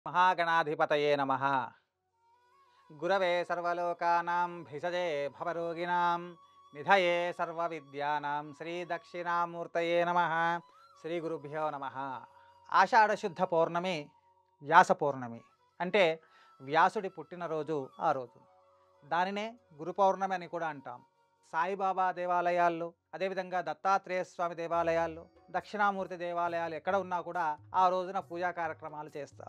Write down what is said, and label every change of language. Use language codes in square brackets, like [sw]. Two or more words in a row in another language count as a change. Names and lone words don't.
[sa] महागणाधिपतये नमः। गुरवे सर्वलोकानां भिषजे भवरोगिणां निधये सर्वविद्यानां श्रीदक्षिणामूर्तये नमः। శ్రీగురుభ్యో నమః. [te] ఆషాఢశుద్ధ పౌర్ణమి వ్యాస పౌర్ణమి అంటే వ్యాసుడి పుట్టినరోజు ఆ రోజు. దానినే గురు పౌర్ణమి అని కూడా అంటాం. సాయిబాబా దేవాలయాల్లో, అదేవిధంగా దత్తాత్రేయ స్వామి దేవాలయాల్లో, దక్షిణామూర్తి దేవాలయాలు ఎక్కడ ఉన్నా కూడా ఆ రోజున పూజా కార్యక్రమాలు చేస్తారు.